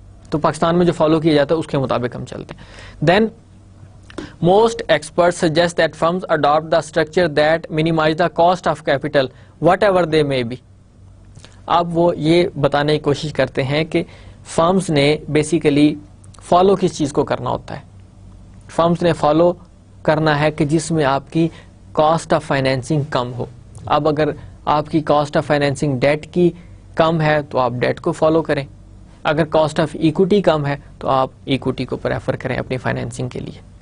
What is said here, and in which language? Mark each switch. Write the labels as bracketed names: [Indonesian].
[Urdu] تو پاکستان میں جو فالو کیا جاتا ہے اس کے مطابق ہم چلتے ہیں. [English] Then most experts suggest that firms adopt the structure that minimize the cost of capital whatever they may be. [Urdu] اب وہ یہ بتانے کی کوشش کرتے ہیں کہ فرمز نے بیسیکلی فالو کس چیز کو کرنا ہوتا ہے, فرمز نے فالو کرنا ہے کہ جس میں آپ کی کاسٹ آف فائنینسنگ کم ہو. اب اگر آپ کی کاسٹ آف فائنینسنگ ڈیٹ کی کم ہے تو آپ ڈیٹ کو فالو کریں, اگر کاسٹ آف ایکوٹی کم ہے تو آپ ایکوٹی کو پریفر کریں اپنی فائنینسنگ کے لیے.